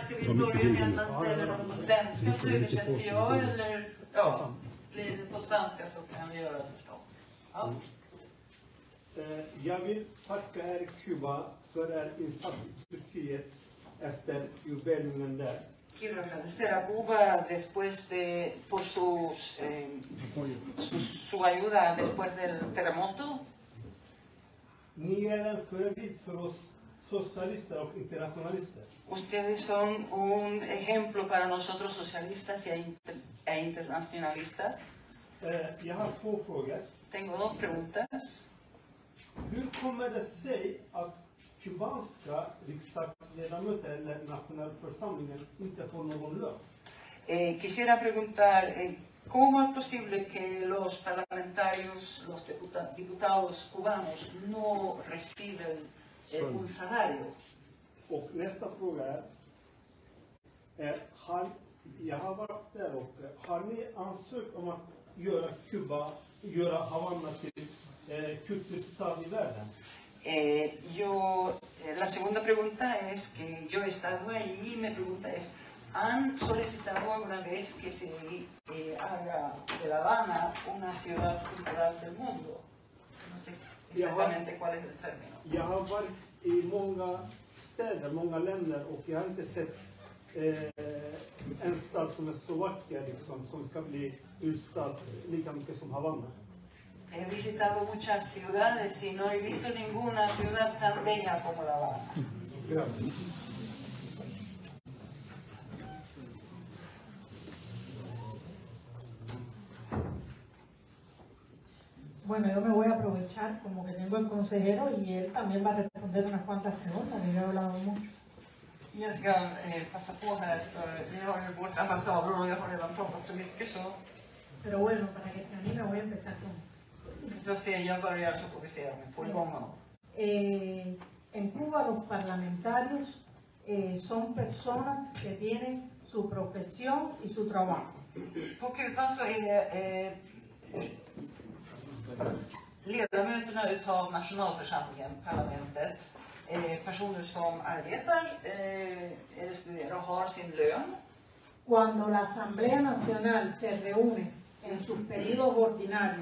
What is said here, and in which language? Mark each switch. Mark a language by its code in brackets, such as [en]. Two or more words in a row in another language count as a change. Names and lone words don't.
[sv] Ska vi börja med att man ställer dem på svenska så översätter jag, eller ja, blir det på svenska så kan vi göra det förstås. Ja. Jag vill tacka er Kuba för er insats i Turkiet efter jordbävningen där. [es] Quiero agradecer a Cuba después de, por su ayuda después del terremoto. [sv] Ni är en förebild för oss socialister och internationalister. [es] Ustedes son un ejemplo para nosotros socialistas e internacionalistas. [sv] Jag har två frågor. [es] Tengo dos preguntas. [sv] Hur kommer det sig att kubanska riksdagsledamöter eller nationalförsamlingen inte får någon lön? [es] Quisiera preguntar, ¿cómo es posible que los parlamentarios, los diputados cubanos no reciben un salario? [sv] Och nästa fråga är jag har varit där och har ni ansökt om att göra Havanna till kulturstad i världen? [es] La segunda pregunta es que yo he estado ahí y mi pregunta es, ¿han solicitado alguna vez que se haga de La Habana una ciudad cultural del mundo? No sé exactamente cuál es el término. [sv] Jag har varit i många städer, många länder och jag har inte sett en stad som är så vacker liksom, som ska bli utstad lika mycket som Havanna. [es] He visitado muchas ciudades y no he visto ninguna ciudad tan bella como La Habana. Gracias. Bueno, yo me voy a aprovechar como que tengo el consejero y él también va a responder unas cuantas preguntas, que yo he hablado mucho. [sv] Jag ska passa på här, för vi har ju vårt ambassadör och jag har redan pratat så mycket så. [es] Pero bueno, para que se anime voy a empezar con... [sv] Då ser jag börjar så får vi se om vi får igång honom. [es] En Cuba los parlamentarios son personas que tienen su profesión y su trabajo. [sv] På Kuba så är ledamöterna utav nationalförsamlingen, parlamentet, personer som arbetar eller studerar och har sin lön. [es] Cuando la Asamblea Nacional se reúne en sus periodos ordinarios,